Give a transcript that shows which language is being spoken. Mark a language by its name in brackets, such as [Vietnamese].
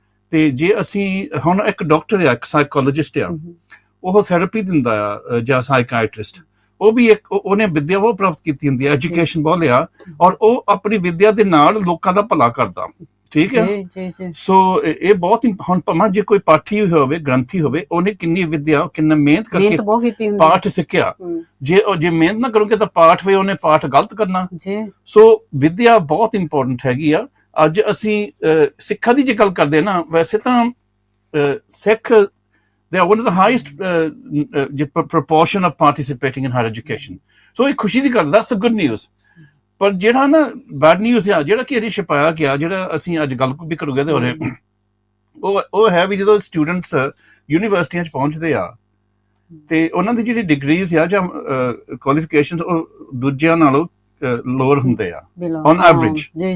[Punjabi] ਤੇ ਜੇ ਅਸੀਂ ਹੁਣ ਇੱਕ ਡਾਕਟਰ ਆ, ਇੱਕ ਸਾਈਕੋਲੋਜਿਸਟ ਆ, ਉਹ ਥੈਰੇਪੀ ਦਿੰਦਾ ਆ, ਜਾਂ ਸਾਈਕਾਇਟਰਿਸਟ, ਉਹ ਵੀ ਉਹਨੇ ਵਿਦਿਆ ਉਹ ਪ੍ਰਾਪਤ ਕੀਤੀ ਹੁੰਦੀ ਆ, ਐਜੂਕੇਸ਼ਨ ਬਹੁਤ ਲਿਆ, ਔਰ ਉਹ ਆਪਣੀ ਵਿਦਿਆ ਦੇ ਨਾਲ ਲੋਕਾਂ ਦਾ ਭਲਾ ਕਰਦਾ। ਠੀਕ ਹੈ। ਸੋ ਇਹ ਬਹੁਤ, ਹੁਣ ਭਾਵੇਂ ਜੇ ਕੋਈ ਪਾਠੀ ਹੋਵੇ, ਗ੍ਰੰਥੀ ਹੋਵੇ, ਉਹਨੇ ਕਿੰਨੀ ਵਿਦਿਆ, ਕਿੰਨਾ ਮਿਹਨਤ ਕਰਕੇ ਪਾਠ ਸਿੱਖਿਆ। ਜੇ ਮਿਹਨਤ ਨਾ ਕਰੋਗੇ ਤਾਂ ਪਾਠ ਵੇ, ਉਹਨੇ ਪਾਠ ਗਲਤ ਕਰਨਾ। ਸੋ ਵਿਦਿਆ ਬਹੁਤ ਇੰਪੋਰਟੈਂਟ ਹੈਗੀ ਆ। ਅੱਜ ਅਸੀਂ ਸਿੱਖਾਂ ਦੀ ਜੇ ਗੱਲ ਕਰਦੇ ਨਾ, ਵੈਸੇ ਤਾਂ ਸਿੱਖ [English] they are one of the highest proportion of participating in higher education. [Punjabi] So ਇਹ ਖੁਸ਼ੀ ਦੀ ਗੱਲ, [English] that's the good news. [Punjabi] ਪਰ ਜਿਹੜਾ ਨਾ ਬੈਡ ਨਿਊਜ਼ ਆ, ਜਿਹੜਾ ਕਿ ਅਜੇ ਛਪਾਇਆ ਗਿਆ, ਜਿਹੜਾ ਅਸੀਂ ਅੱਜ ਗੱਲ ਵੀ ਕਰੂਗੇ ਇਹਦੇ ਬਾਰੇ, ਉਹ ਹੈ ਵੀ ਜਦੋਂ ਸਟੂਡੈਂਟਸ ਯੂਨੀਵਰਸਿਟੀਆਂ 'ਚ ਪਹੁੰਚਦੇ ਆ ਤੇ ਉਹਨਾਂ ਦੀ ਜਿਹੜੀ ਡਿਗਰੀਜ਼ ਆ ਜਾਂ ਕੁਆਲੀਫਿਕੇਸ਼ਨਸ, ਉਹ ਦੂਜਿਆਂ ਨਾਲੋਂ ਲੋਅਰ ਹੁੰਦੇ ਆ ਔਨ ਐਵਰੇਜ।